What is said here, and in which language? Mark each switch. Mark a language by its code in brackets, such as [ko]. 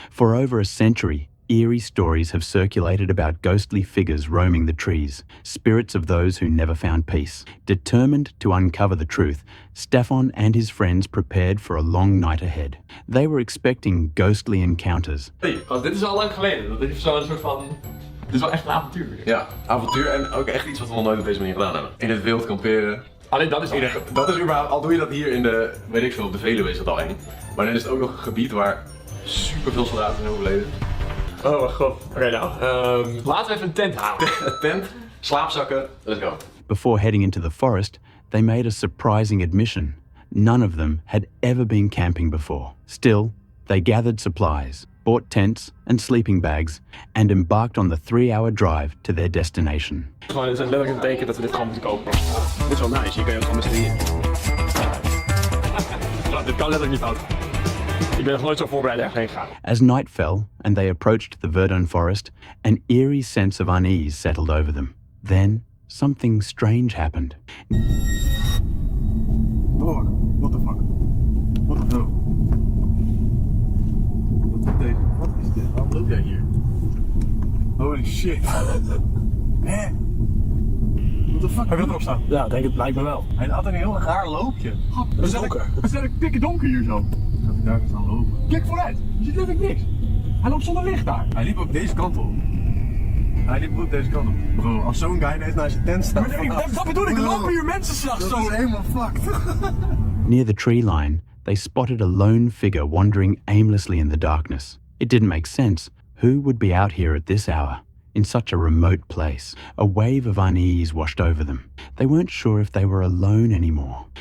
[en] For over a century, eerie stories have circulated about ghostly figures roaming the trees, spirits of those who never found peace. Determined to uncover the truth, Stefan and his friends prepared for a long night ahead. They were expecting ghostly encounters. [nl] Hey, dit is al lang geleden. Dat is zo'n soort van... Het is wel echt een avontuur. Ja, avontuur en ook echt iets wat we nog nooit op deze manier gedaan hebben. In het wild kamperen. Alleen dat is al Dat is überhaupt, al doe je dat hier in de, weet ik veel, op de Veluwe is dat al eng. Maar dan is het ook nog een gebied waar super veel soldaten zijn overleden. Oh mijn god. Oké, laten we even een tent halen. Een tent, slaapzakken, [en] let's go. Before heading into the forest, they made a surprising admission. None of them had ever been camping before. Still, they gathered supplies, bought tents and sleeping bags, and embarked on the 3-hour drive to their destination. [nl] Gewoon, het is letterlijk een teken dat we dit gewoon moeten kopen. Dit is wel nice, hier kan je ook gewoon met z'n drieën. Dit kan letterlijk niet fout. Ik ben nog nooit zo voorbereid ergens heen gegaan. [en] As night fell and they approached the Verdun Forest, an eerie sense of unease settled over them. Then, something strange happened. Dog, what the fuck? What the hell? [nl] Wat is dit? Waarom loop jij hier? [en] Holy shit. [nl] Hè? [en] What the fuck? [nl] Hij wil erop staan. Ja, denk het lijkt me wel. Hij had een heel raar loopje. Het is donker. Het is eigenlijk dikke donker hier zo. Gaat hij daar eens aan lopen? Kijk vooruit, je ziet letterlijk niks. Hij loopt zonder licht daar. Hij liep ook deze kant op. Hij liep ook deze kant op. Bro, als zo'n guy ineens naar zijn tent staat. Dat bedoel ik, er lopen hier mensen s'nachts zo. Dat is helemaal fucked. [en] Near the tree line, they spotted a lone figure wandering aimlessly in the darkness. It didn't make sense. Who would be out here at this hour, in such a remote place? A wave of unease washed over them. They weren't sure if they were alone anymore.